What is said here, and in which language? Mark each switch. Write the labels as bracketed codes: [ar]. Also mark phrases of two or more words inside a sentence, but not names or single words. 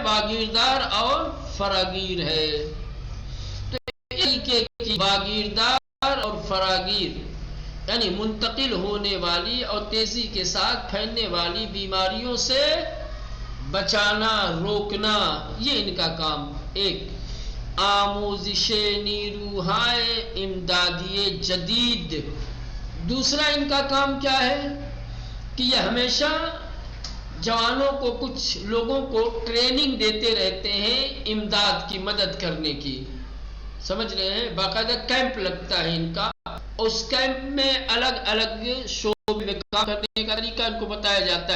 [ur] واگیردار اور فراگیر ہے. تو واگیردار اور فراگیر یعنی منتقل ہونے والی اور تیزی کے ساتھ پھیلنے والی بیماریوں سے بچانا، روکنا، یہ ان کا کام. [fa] ایک آموزش نیروہائے امدادی جدید. [ur] دوسرا ان کا کام کیا ہے کہ یہ ہمیشہ جوانوں کو، کچھ لوگوں کو ٹریننگ دیتے رہتے ہیں امداد کی، مدد کرنے کی. سمجھ رہے ہیں؟ باقاعدہ کیمپ لگتا ہے ان کا. اس کیمپ میں الگ الگ شعبے میں کام کرنے کا طریقہ ان کو بتایا جاتا ہے.